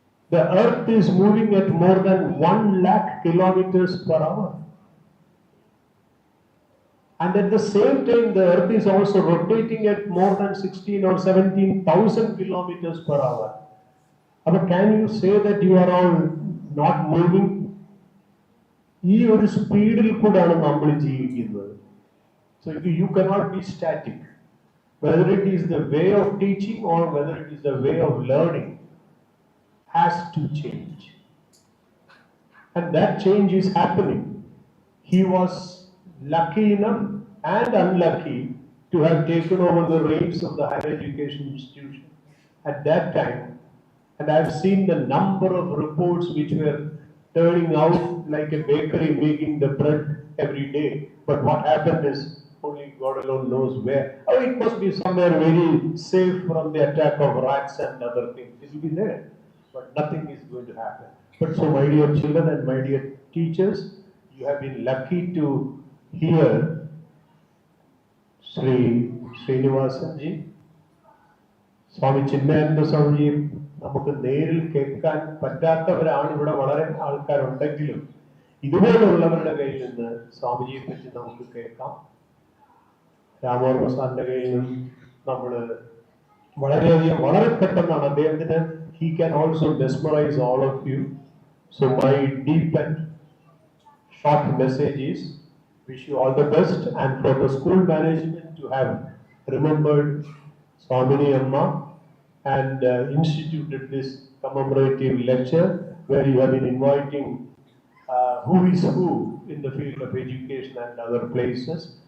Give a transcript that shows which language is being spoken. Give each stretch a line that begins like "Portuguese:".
English: The earth is moving at more than 1 lakh kilometers per hour. And at the same time, the earth is also rotating at more than 16 or 17,000 kilometers per hour. But can you say that you are all not moving?
Malayalam: ഈ ഒരു സ്പീഡിൽ കൂടാണ് നമ്മൾ ജീവിക്കുന്നത്.
English: So you cannot be static. Whether it is the way of teaching or whether it is the way of learning has to change. And that change is happening. He was lucky enough and unlucky to have taken over the reins of the higher education institution at that time. And I've seen the number of reports which were turning out like a bakery making the bread every day. But what happened is only God alone knows where. Oh, it must be somewhere very safe from the attack of rats and other things. It will be there. But nothing is going to happen. But so, my dear children and my dear teachers, you have been lucky to hear Sri Srinivasanji, Swami Chinmaya Swamiji.
Malayalam: നമുക്ക് നേരിൽ കേൾക്കാൻ പറ്റാത്തവരാണ് ഇവിടെ വളരെ ആൾക്കാരുണ്ടെങ്കിലും ഇതുപോലുള്ളവരുടെ കയ്യിൽ നിന്ന് സ്വാമിജിയെ പറ്റി നമുക്ക് കേൾക്കാം. രാമവർമ്മ സാറിന്റെ കയ്യിൽ നിന്നും നമ്മൾ വളരെയധികം വളരെ പെട്ടെന്നാണ് അദ്ദേഹത്തിന്
English: he can also mesmerize all of you. So my deep and short message is wish you all the best, and for the school management to have remembered Swamini Amma and instituted this commemorative lecture where you have been inviting who is who in the field of education and other places.